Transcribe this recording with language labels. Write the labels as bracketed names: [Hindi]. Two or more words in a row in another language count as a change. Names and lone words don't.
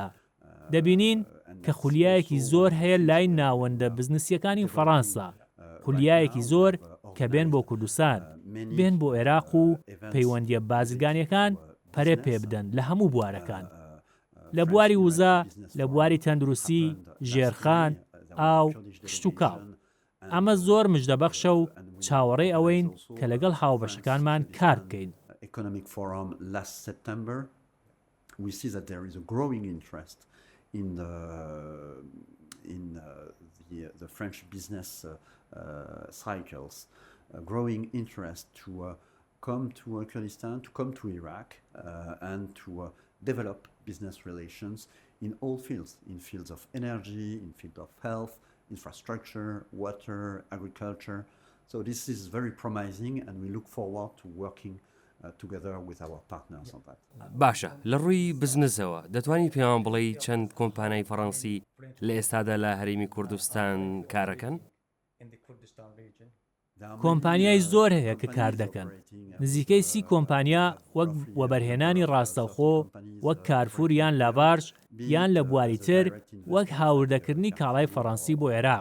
[Central Kurdish] دەبینین کە خولیایەکی زۆر هەیە لای ناوەندە بزنسیەکانی فەرەنسا، خولیایەکی زۆر کە بێن بۆ کوردستان، بێن بۆ عێراق و پەیوەندیە بازرگانیەکان پەرێ پێ بدەن لە هەموو بوارەکان، لە بواری وزە، لە بواری تەندروستی، ژێرخان، ئاو، کشت و کاڵ. ئەمە زۆر مژدەبەخشە و چاوەڕێی ئەوەین کە لەگەڵ هاوبەشەکانمان کار بکەین. [English] The French business cycles, growing interest to come to Kurdistan, to come to Iraq, and to develop business relations in all fields, in fields of energy, in field of health, infrastructure, water, agriculture. So this is very promising, and we look forward to working together with our partners on that. [Central Kurdish] باشە، لە ڕووی بزنسەوە دەتوانی پێیان بڵێی چەند کۆمپانیای فەڕەنسی لە ئێستادا لە هەرێمی کوردستان کارەکەن؟ کۆمپانیای زۆر هەیە کە کار دەکەن. نزیکەی 30 کۆمپانیا وەک وەبەرهێنانی ڕاستەوخۆ، وەک کارفور یان لاڤارژ یان لە بواری تر وەک هاوردەکردنی کاڵای فەڕەنسی بۆ عێراق.